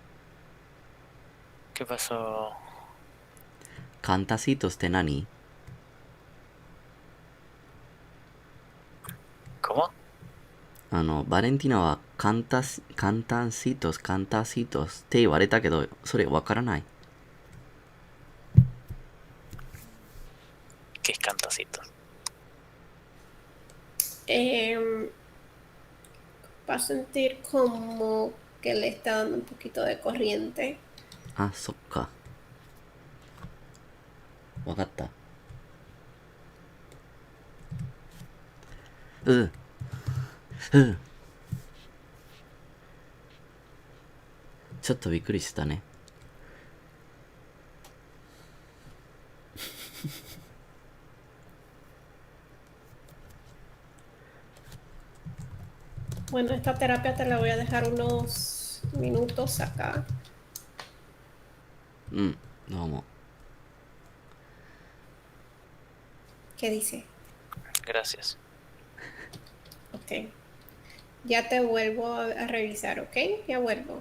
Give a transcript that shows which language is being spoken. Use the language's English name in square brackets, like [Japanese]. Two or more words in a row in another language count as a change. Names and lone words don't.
[Spanish] ¿Qué pasó? Cantacitos de nani. [Japanese] バレンティナは簡単シートって言われたけど、それわからない。 [Spanish] ¿Qué es cantacitos? Va a sentir como que le está dando un poquito de corriente. [Japanese] あ、そっか。わかった。ちょっとびっくりしたね。 [Spanish] Bueno, esta terapia te la voy a dejar unos minutos acá. [Japanese] うん、どうも。 [Spanish] ¿Qué dice? Gracias. Ok. Ya te vuelvo a revisar, ¿ok? Ya vuelvo.